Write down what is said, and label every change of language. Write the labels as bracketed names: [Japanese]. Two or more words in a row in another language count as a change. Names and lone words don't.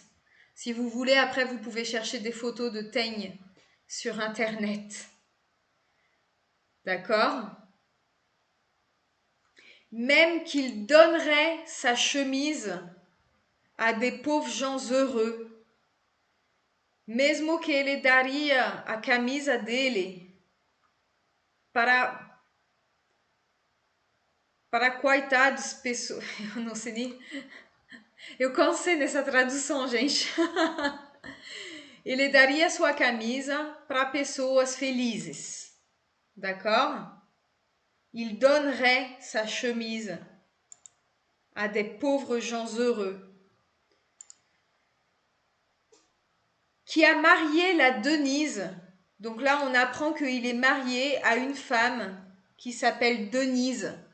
[French] Si vous voulez, après, vous pouvez chercher des photos de teignes sur Internet. D'accord? Même qu'il donnerait sa chemise à des pauvres gens heureux. [Portuguese] Mesmo que ele daria a camisa dele para coitados pessoas. Eu não sei nem. Eu cansei nessa tradução, gente. Ele daria sua camisa para pessoas felizes. [French] D'accord? Il donnerait sa chemise à des pauvres gens heureux. Qui a marié la Denise. Donc là, on apprend qu'il est marié à une femme qui s'appelle Denise.